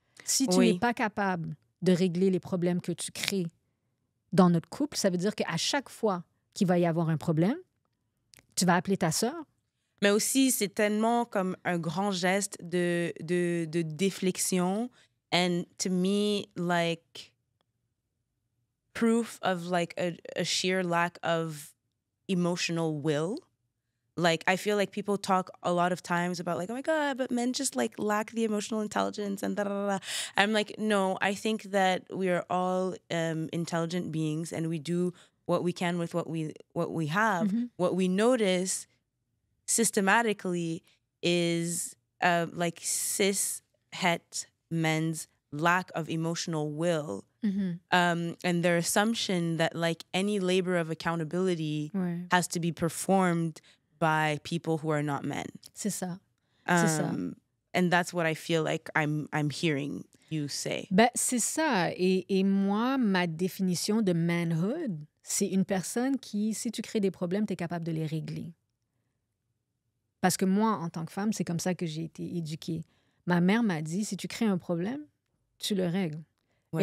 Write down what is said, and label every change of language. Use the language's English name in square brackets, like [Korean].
[French] Si tu n'es pas capable de régler les problèmes que tu crées dans notre couple, ça veut dire qu'à chaque fois qu'il va y avoir un problème, tu vas appeler ta sœur. Mais aussi, c'est tellement comme un grand geste de déflexion. [English] And to me, like, proof of like a sheer lack of emotional will. Like, I feel like people talk a lot of times about like, oh my God, but men just like lack the emotional intelligence and da da da. I'm like, no, I think that we are all intelligent beings and we do what we can with what we have. What we notice systematically is like cis het men's lack of emotional will. And their assumption that like any labor of accountability has to be performed by people who are not men. [French] C'est ça. C'est ça. [English] And that's what I feel like I'm hearing you say. [French] Ben, c'est ça. Et moi, ma définition de manhood, c'est une personne qui, si tu crées des problèmes, tu es capable de les régler. Parce que moi, en tant que femme, c'est comme ça que j'ai été éduquée. Ma mère m'a dit, si tu crées un problème, tu le règles. Ouais.